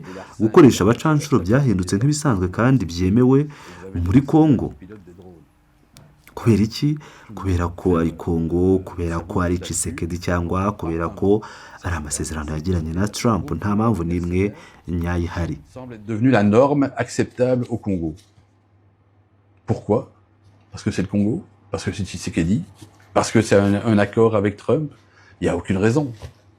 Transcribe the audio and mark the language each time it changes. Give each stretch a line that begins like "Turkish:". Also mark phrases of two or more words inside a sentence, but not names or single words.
Kinyarwanda: Gukoresha abacanshuro byahindutse nk'ibisanzwe kandi byemewe muri Kongo. Kubera iki? Kubera ko ari Kongo, kubera ko ari Tshisekedi, cyangwa kubera ko ari amasezerano yagiranye na Trump? Nta mpamvu n'imwe nyayo ihari.
French: Semble être devenu la norme acceptable au Congo. Pourquoi? Parce que c'est le Congo? Parce que c'est Tshisekedi? Parce que c'est un accord avec Trump? Il n'y a aucune raison.